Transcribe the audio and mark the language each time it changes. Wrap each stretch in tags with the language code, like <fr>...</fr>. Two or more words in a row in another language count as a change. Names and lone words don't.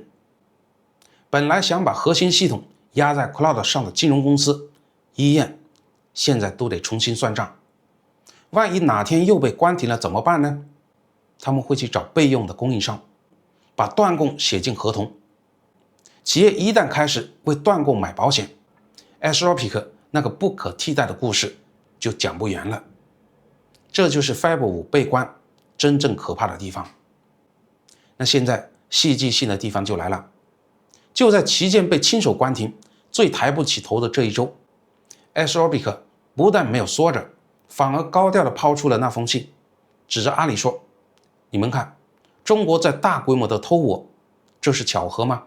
<zh>本來想把核心系統壓在 Cloud 上的金融公司、醫院，現在都得重新算賬。萬一哪天又被關停了怎麼辦呢？他們會去找備用的供應商，把斷供寫進合同。企業一旦開始為斷供買保險， Anthropic 那個不可替代的故事就講不圓了。這就是 Fab 5被關真正可怕的地方。那現在戲劇性的地方就來了，就在旗艦被親手關停、最抬不起頭的這一周， Anthropic 不但沒有縮着，反而高調地拋出了那封信，指着阿里說：“你們看，中國在大規模的偷我，這是巧合嗎？</zh>